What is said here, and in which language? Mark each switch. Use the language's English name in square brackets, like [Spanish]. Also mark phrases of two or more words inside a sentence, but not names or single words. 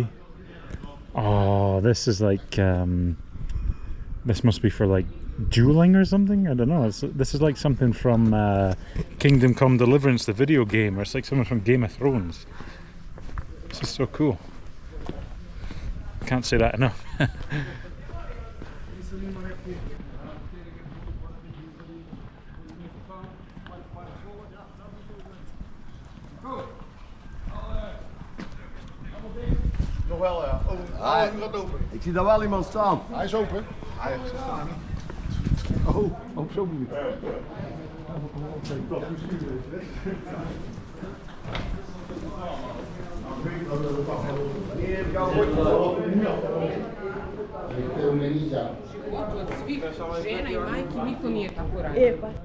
[English] Oh, this is like this must be for like dueling or something. I don't know. This is like something from Kingdom Come Deliverance, the video game, or it's like someone from Game of Thrones. This is so cool. Can't say that enough. [Dutch] Nog wel, ja. Hij gaat open. Ik zie daar wel iemand staan. Hij is open. Hij is staan. Oh, zo moet je. [Serbian] Od svih žena i majki niko nije tako radio.